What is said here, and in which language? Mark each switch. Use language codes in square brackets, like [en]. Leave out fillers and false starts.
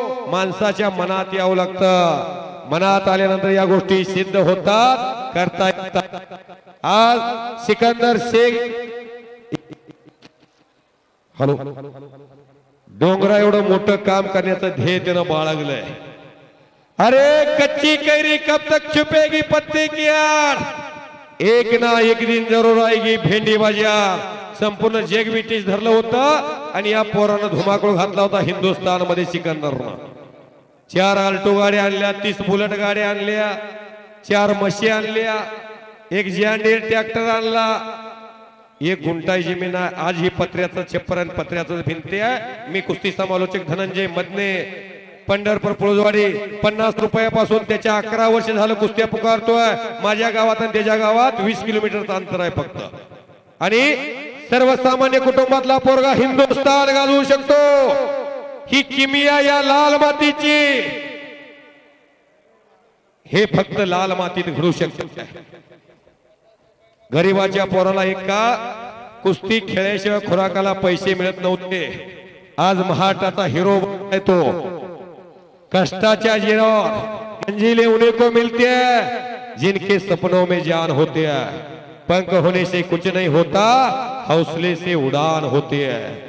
[mr] माणसाच्या मनात यावं लागतं, मनात आल्यानंतर या गोष्टी सिद्ध होतात, करता येतात। आज सिकंदर शेख हॅलो डोंगरा एवढं मोठं काम करण्याचं ध्येय त्यानं बाळगलंय। [hi] अरे कच्ची कैरी कब तक छुपेगी पत्ते की आड़, एक ना एक दिन जरूर आएगी भेंडी बाजार। [mr] संपूर्ण जग ब्रिटिश धरलं होतं आणि या पोरानं धुमाकूळ घातला होता हिंदुस्थान मध्ये सिकंदरनं। 4 आल्टो गाड्या आणल्या, 30 बुलेट गाड्या आणल्या, 4 म्हशी आणल्या, 1 जॉन्डीयर ट्रॅक्टर आणला, 1 गुंठा जमीन आहे। आज ही पत्र्याचं छप्पर आणि पत्र्याचं भिंती आहे। मी कुस्ती समालोचक धनंजय मदने पंढरपूर पुळजवाडी 50 रुपयापासून त्याच्या 11 वर्ष झालं कुस्त्या पुकारतोय। माझ्या गावात आणि त्याच्या गावात 20 किलोमीटरचं अंतर आहे फक्त। आणि सर्वसामान्य कुटुंबातला पोरगा हिंदुस्थान गाजवू शकतो। ही किमिया या लाल मातीची, हे फक्त लाल मातीत घडू शकत। गरीबाच्या पोराला एक काळ कुस्ती खेळल्याशिवाय खुराकाला पैसे मिळत नव्हते। आज महाराष्ट्राचा हिरो आहे तो। कष्टाच्या जिरावर [hi] मंजिलें उन्हीं को मिलती है जिनके सपनों में जान होते हैं। पंख होने से कुछ नहीं होता, हौसले से उड़ान होती है।